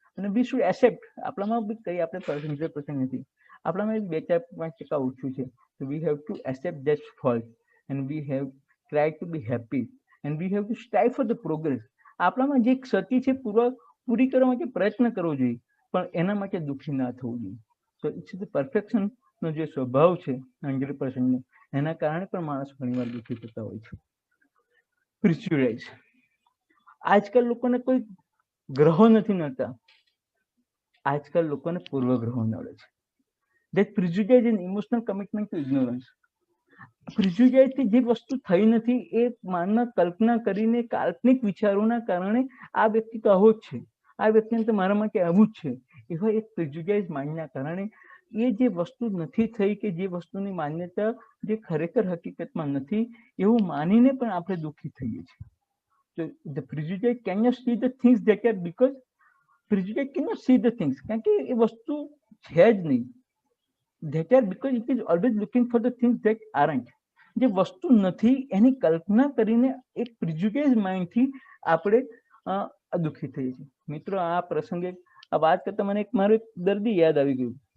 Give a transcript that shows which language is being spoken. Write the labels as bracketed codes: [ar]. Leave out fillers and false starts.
[gu] અને [en] we should accept, [gu] આપણામાં બી કઈ આપણે 100% નથી, આપણામાં 2-4-5% ઓછું છે. [en] So we have to accept that fault and we have try to be happy and we have to strive for the progress. [gu] આપણામાં જે ક્ષતિ છે પૂરી કરવા માટે પ્રયત્ન કરવો જોઈએ, પણ એના માટે દુઃખી ના થવું જોઈએ. તો [en] it's the perfection [gu] નો જે સ્વભાવ છે 100% એના કારણે પણ માણસ ઘણીવાર દુઃખી થતા હોય છે. પ્રિસ્યુરાઇઝ, આજકાલ લોકોને કોઈ ગ્રહો નથી નડતા, આજકાલ લોકોને પૂર્વગ્રહો નડે છે. [en] That prejudice and emotional commitment to ignorance. [gu] Prejudice થી જે વસ્તુ થઈ નથી એ માનમાં કલ્પના કરીને કાલ્પનિક વિચારોના કારણે આ વ્યક્તિ તો આવો જ છે, આ વ્યક્તિને તો મારા માટે આવું જ છે, એવા એક પ્રિજુડાઇઝ માઇન્ડના કારણે એ જે વસ્તુ નથી થઈ કે જે વસ્તુની માન્યતા જે ખરેખર હકીકતમાં નથી એવું માનીને પણ આપણે દુઃખી થઈએ છીએ. [en] So the prejudice cannot see the things that are, because prejudice cannot see the things, [gu] કારણ કે એ વસ્તુ છે જ નહીં. [en] That are because it is always looking for the things that aren't. [gu] જે વસ્તુ નથી એની કલ્પના કરીને એક પ્રિજુડાઇઝ માઇન્ડથી આપણે દુઃખી થઈએ છીએ. મિત્રો આ પ્રસંગે આ વાત કરતા મને એક મારું એક દર્દી યાદ આવી ગયું.